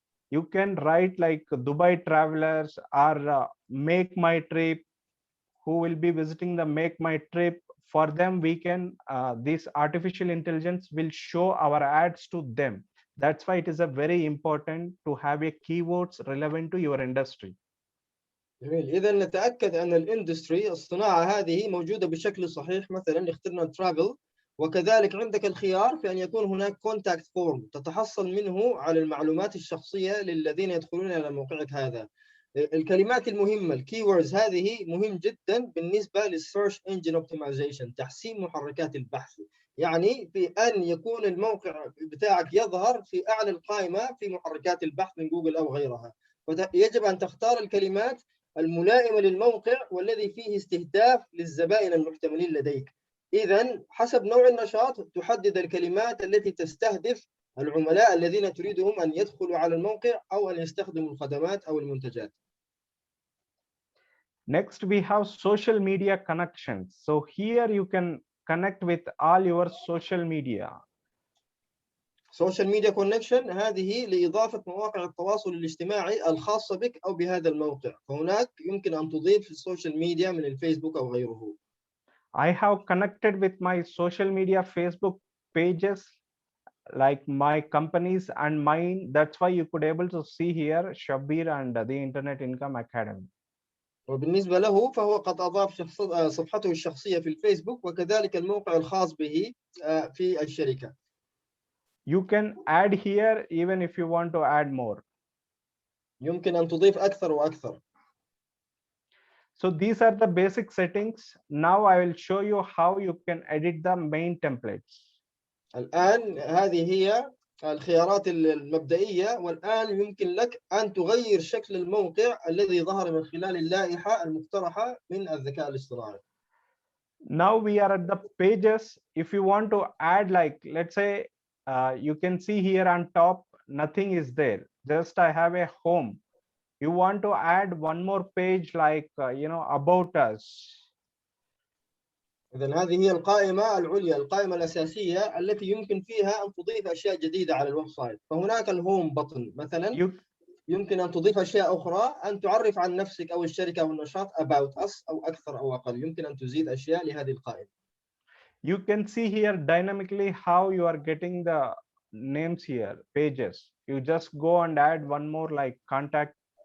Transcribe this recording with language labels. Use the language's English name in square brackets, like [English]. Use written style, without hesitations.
[English] You can write like Dubai travelers or make my trip, who will be visiting the make my trip. For them, we can this artificial intelligence will show our ads to them. That's why it is a very important to have a keywords relevant to your industry. [Arabic] جميل. إذا نتأكد أن الاندستري الصناعة هذه موجودة بشكل صحيح. مثلا اخترنا ترافل، وكذلك عندك الخيار في أن يكون هناك كونتاكت فورم تتحصل منه على المعلومات الشخصية للذين يدخلون إلى موقعك هذا. الكلمات المهمة الكيوردز هذه مهم جدا بالنسبة للسيرش انجن اوبتمايزيشن، تحسين محركات البحث. يعني في أن يكون الموقع بتاعك يظهر في أعلى القائمة في محركات البحث من جوجل أو غيرها. يجب أن تختار الكلمات الملائمة للموقع والذي فيه استهداف للزبائن المحتملين لديك. إذا حسب نوع النشاط تحدد الكلمات التي تستهدف العملاء الذين تريدهم أن يدخلوا على الموقع أو أن يستخدموا الخدمات أو المنتجات. [English] Next, we have social media connections. So here you can connect with all your social media. [Arabic] Social media connection هذه لإضافة مواقع التواصل الاجتماعي الخاصة بك أو بهذا الموقع. فهناك يمكن أن تضيف السوشيال ميديا من الفيسبوك أو غيره. [English] I have connected with my social media Facebook pages like my companies and mine. That's why you could able to see here Shabir and the Internet Income Academy. [Arabic] وبالنسبة له فهو قد أضاف صفحته الشخصية في الفيسبوك وكذلك الموقع الخاص به في الشركة. [English] You can add here even if you want to add more. [Arabic] يمكن أن تضيف أكثر وأكثر. [English] So these are the basic settings. Now I will show you how you can edit the main templates. [Arabic] الآن هذه هي الخيارات المبدئية، والآن يمكن لك أن تغير شكل الموقع الذي ظهر من خلال اللائحة المقترحة من الذكاء الاصطناعي. [English] Now we are at the pages. If you want to add, like, let's say, you can see here on top, nothing is there. Just I have a home. You want to add one more page like, about us. [Arabic] إذن هذه هي القائمة العليا، القائمة الأساسية التي يمكن فيها أن تضيف أشياء جديدة على الويب سايت. فهناك الهوم بطن مثلا، يمكن أن تضيف أشياء أخرى، أن تعرف عن نفسك أو الشركة أو النشاط about us أو أكثر أو أقل. يمكن أن تزيد أشياء لهذه القائمة. [English] You can see here dynamically how you are getting the names here, pages. You just go and add one more like contact.